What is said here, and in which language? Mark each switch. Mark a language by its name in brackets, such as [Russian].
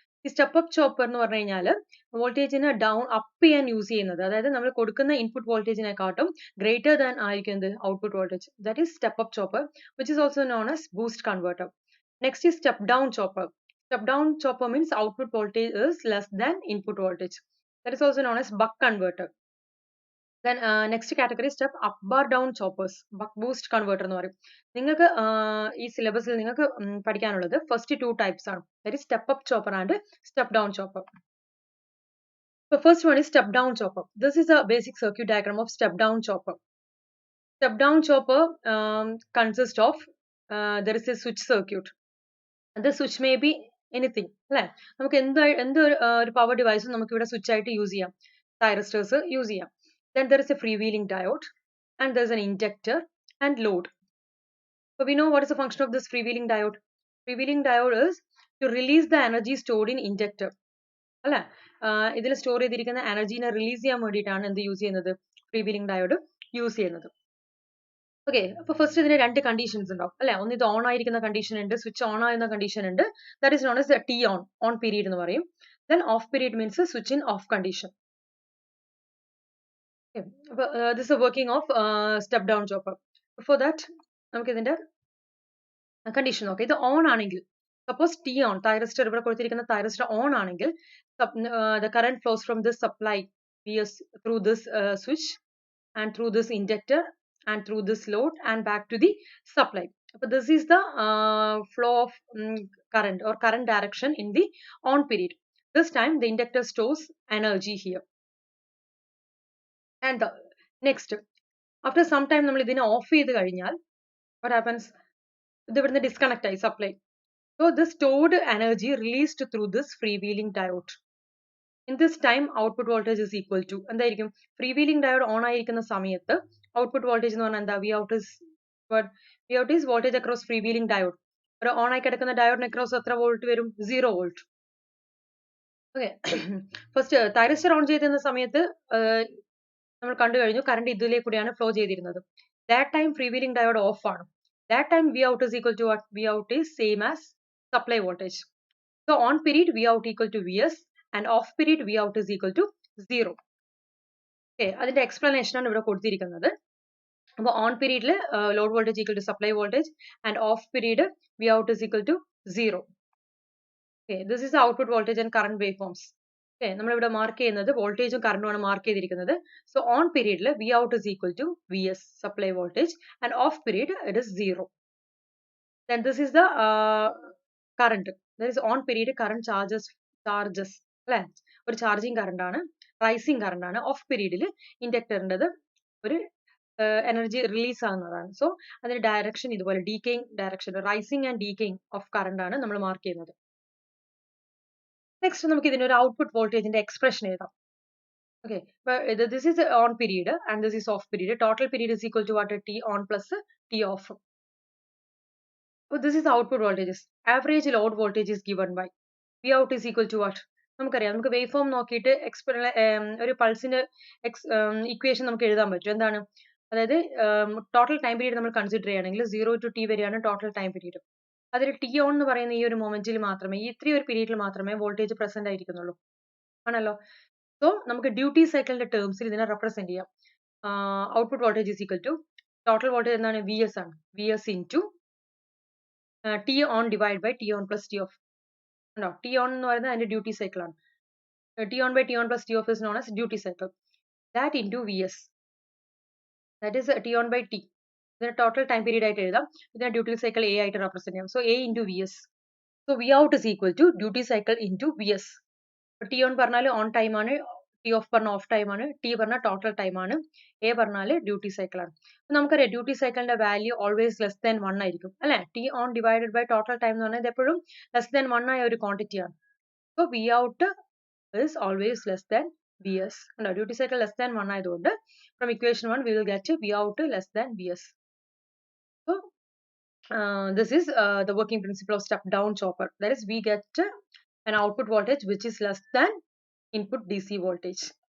[Malayalam] ഈ step up chopper എന്ന് പറഞ്ഞു കഴിഞ്ഞാൽ വോൾട്ടേജിനെ ഡൗൺ അപ്പ് ചെയ്യാൻ യൂസ് ചെയ്യുന്നത്, അതായത് നമ്മൾ കൊടുക്കുന്ന ഇൻപുട്ട് വോൾട്ടേജിനെക്കാട്ടും ഗ്രേറ്റർ ദാൻ ആയിരിക്കും എന്ത്, output voltage. [English] That is step up chopper, which is also known as boost converter. Next is step down chopper. Step down chopper means output voltage is less than input voltage. That is also known as buck converter. Then next category step up bar down choppers, buck boost converter [Malayalam] എന്ന് പറയും. നിങ്ങൾക്ക് ഈ സിലബസിൽ നിങ്ങൾക്ക് പഠിക്കാനുള്ളത് first two types ആണ്. [English] That is step up chopper and step down chopper. The first one is step down chopper. This is a basic circuit diagram of step down chopper. Step down chopper consists of there is a switch circuit. The switch may be anything. [Malayalam] അല്ലേ, നമുക്ക് എന്ത് ഒരു power ഡിവൈസും നമുക്ക് ഇവിടെ switch ആയിട്ട് use ചെയ്യാം. തൈറസ്റ്റേഴ്സ് use ചെയ്യാം. [English] Then there is a freewheeling diode and there is an inductor and load. So we know what is the function of this freewheeling diode. Freewheeling diode is to release the energy stored in inductor. [Malayalam] അല്ലെ, ഇതിൽ store ചെയ്തിരിക്കുന്ന എനർജീനെ release ചെയ്യാൻ വേണ്ടിയിട്ടാണ് എന്ത് use ചെയ്യുന്നത്, ഫ്രീവീലിംഗ് diode use ചെയ്യുന്നത്. Okay, അപ്പൊ first ഇതിന് രണ്ട് കണ്ടീഷൻസ് ഉണ്ടാവും അല്ലെ. ഒന്ന് ഇത് ഓൺ ആയിരിക്കുന്ന കണ്ടീഷൻ ഉണ്ട്, സ്വിച്ച് ഓൺ ആകുന്ന കണ്ടീഷൻ ഉണ്ട്. [English] that is known S T on, on period [Malayalam] എന്ന് പറയും. [English] Then off period means switch in off condition. Okay. This is a working of step down chopper. Before that, [Malayalam] നമുക്ക് ഇതിന്റെ condition നോക്കാം. ഇത് on ആണെങ്കിൽ, suppose T on, thyristor ഇവിടെ കൊടുത്തിരിക്കുന്ന thyristor on ആണെങ്കിൽ [English] the current flows from this supply vs through this switch and through this inductor and through this load and back to the supply. But this is the flow of current or current direction in the on period. This time the inductor stores energy here. And next, after some time [Malayalam] നമ്മൾ ഇതിനെ of ചെയ്ത് കഴിഞ്ഞാൽ [English] what happens, [Malayalam] ഇത് ഇവിടുന്ന് disconnect ആയി supply. [English] So this stored energy released through this freewheeling diode. In this time output voltage is equal to [Malayalam] എന്തായിരിക്കും, [English] freewheeling diode [Malayalam] on ആയിരിക്കുന്ന സമയത്ത് ഔട്ട്പുട്ട് വോൾട്ടേജ് എന്ന് പറഞ്ഞാൽ എന്താ, [English] V out is voltage across freewheeling diode. [Malayalam] ഒരു ഓൺ ആയി കിടക്കുന്ന ഡയോഡിന് അക്രോസ് എത്ര വോൾട്ട് വരും, 0 volt. Okay, first thyristor on ചെയ്തിരുന്ന സമയത്ത് നമ്മൾ കണ്ടു കഴിഞ്ഞു കറണ്ട് ഇതിലേക്ക് കൂടിയാണ് ഫ്ലോ ചെയ്തിരുന്നത്. [English] That time freewheeling diode off ആണ്. That time V out is equal to what? V out is same as supply voltage. So on period V out equal to Vs and off period V out is equal to 0. [Malayalam] Okay, അതിന്റെ explanation ആണ് ഇവിടെ കൊടുത്തിരിക്കുന്നത്. [English] അപ്പോൾ on period load voltage equal to supply voltage and off period V out is equal to 0. Okay, this is the output voltage and current waveforms. Okay, [Malayalam] നമ്മൾ ഇവിടെ mark ചെയ്യുന്നത് വോൾട്ടേജും കറണ്ടുമാണ് mark ചെയ്തിരിക്കുന്നത്. [English] So on പീരീഡിൽ V out is equal to V S supply voltage and off period it is 0. Then this is the current. There is on period current charges [Malayalam] അല്ലെ? ഒരു charging current ആണ്, rising current ആണ്. Of പീരീഡിൽ ഇൻഡക്ടറിൻ്റെത് ഒരു energy release ആകുന്നതാണ്. So അതിന്റെ direction ഇതുപോലെ decaying direction, rising and decaying of current ആണ് നമ്മൾ മാർക്ക് ചെയ്യുന്നത്. നെക്സ്റ്റ് നമുക്ക് ഇതിന്റെ ഒരു ഔട്ട്പുട്ട് വോൾട്ടേജിന്റെ എക്സ്പ്രഷൻ എഴുതാം. [English] Okay, but this is on period and this is off period. Total period is equal to what? T on plus T off. So this is the output voltages. Average load voltage is given by V out is equal to what? [Malayalam] നമുക്കറിയാം, നമുക്ക് wave form നോക്കിയിട്ട് ഒരു പൾസിന്റെ equation നമുക്ക് എഴുതാൻ പറ്റും. എന്താണ്? അതായത് total time period നമ്മൾ കൺസിഡർ ചെയ്യുകയാണെങ്കിൽ 0 to T വരെയാണ് ടോട്ടൽ ടൈം പീരീഡ്. അതിൽ ടി ഓൺ എന്ന് പറയുന്ന ഈ ഒരു മൊമെന്റിൽ മാത്രമേ, ഈ ഇത്രയും ഒരു പീരീഡിൽ മാത്രമേ വോൾട്ടേജ് പ്രസന്റ് ആയിരിക്കുന്നുള്ളൂ. ആണല്ലോ? [English] so [Malayalam] നമുക്ക് ഡ്യൂട്ടി സൈക്കിളിന്റെ ടേംസിൽ ഇതിനെ റെപ്രസെന്റ് ചെയ്യാം. [English] Output voltage is equal to total voltage എന്താണ്? V S ആണ്. V S into T on divide by T on plus T off. ഉണ്ടോ? T on എന്ന് പറയുന്നത് അതിന്റെ duty cycle ആണ്. T on by T on plus T off is known as duty cycle. That into V S, that is T on by T. [Malayalam] ഇതിന് total time period ആയിട്ട് എഴുതാം. ഇതിനെ duty cycle A ആയിട്ട് represent ചെയ്യാം. So A into V S. So we out is equal to duty cycle into V S. T on പറഞ്ഞാൽ on time ആണ്, T of പറഞ്ഞാൽ of time ആണ്, T പറഞ്ഞാൽ ടോട്ടൽ ടൈം ആണ്, A പറഞ്ഞാൽ duty cycle ആണ്. നമുക്കറിയാം ഡ്യൂട്ടി സൈക്കിളിന്റെ വാല്യൂ ഓൾവേസ് ലെസ് ദാൻ 1 ആയിരിക്കും അല്ലെ? T on divided by total time എന്ന് പറഞ്ഞാൽ ഇത് എപ്പോഴും ലെസ് ദാൻ 1 ആയ ഒരു ക്വാണ്ടിറ്റി ആണ്. [English] So V out is always less than Vs. No, duty cycle less than 1 [Malayalam] ആയതുകൊണ്ട് [English] from equation 1 we will get V out less than Vs. So this is the working principle of step down chopper. That is, we get an output voltage which is less than input DC voltage.